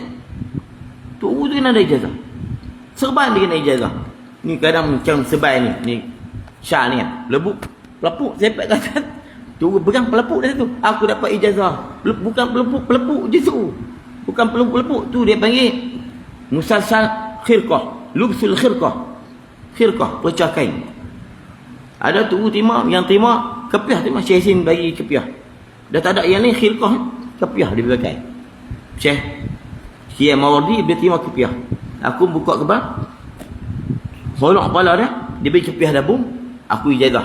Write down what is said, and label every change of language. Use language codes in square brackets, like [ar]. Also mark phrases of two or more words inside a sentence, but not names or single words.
[ms] Tu kena ada ijazah. Serban dia kena ijazah. Ni kadang macam sebai ni Syah ni kan, pelepuk sepet kat atas. Tu pegang pelepuk dia tu. Aku dapat ijazah. Bukan pelepuk je tu. Bukan pelepuk tu dia panggil [ar] مسلسل خرقة, لبس الخرقة. [ms] Khirqah, pecah kain. Ada tu yang terima kepiah, terima Syekh Yasin bagi kepiah. Dah tak ada yang ni khirqah, kepiah dia pakai. Syekh Mawardi dia terima kepiah. Aku buka kepala, holok kepala dia beri kepiah dabung, aku ijazah.